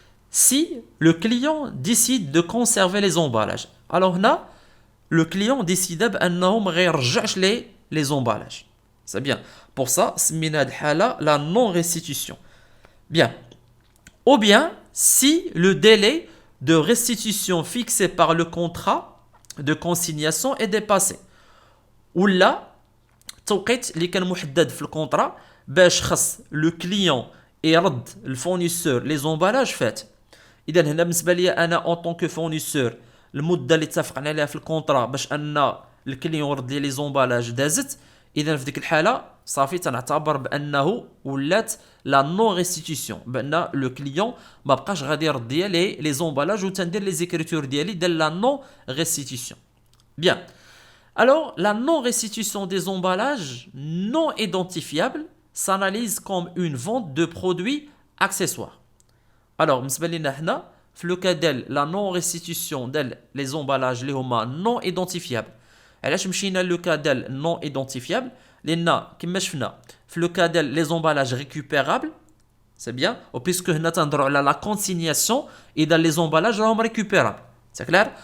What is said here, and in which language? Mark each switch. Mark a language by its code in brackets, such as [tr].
[fr] Si le client décide de conserver les emballages, alors là, le client décide [ar] بأنه ما غيرجعش [fr] les emballages. C'est bien. Pour ça, [ar] سمينا هاد الحالة [fr] la non-restitution. Bien. Ou bien, si le délai de restitution fixé par le contrat de consignation est dépassé. Ou là, [ar] التوقيت اللي كان محدد في الكونطرا باش خص لو كليون يرد الفورنيسور لي زومبالاج فات. اذا هنا بالنسبه لي انا اون طون كو فورنيسور المده اللي اتفقنا عليها في الكونطرا باش ان الكليون يرد لي زومبالاج دازت. اذا في ديك الحاله صافي تنعتبر بانه ولات لا نون ريستيتيسيون بان لو كليون ما بقاش غادي يرد لي زومبالاج وتندير لي زيكريتور ديالي ديال لا نون ريستيتيسيون. بيان. [fr] Alors, la non-restitution des emballages non identifiables s'analyse comme une vente de produits accessoires. [ar] Alors, بالنسبة لنا هنا في لو كا ديال لا نون ريستيتيسيون ديال لي زومبالاج اللي هما نون ايدونتيفيابل. علاش مشينا لو كا ديال نون ايدونتيفيابل؟ لان كما شفنا في لو كا ديال لي زومبالاج ريكوبيرابل سي بيان و بيسكو هنا تنهضروا على لا كونسينياسيون اذا لي زومبالاج راهم ريكوبيرابل. سي كلير.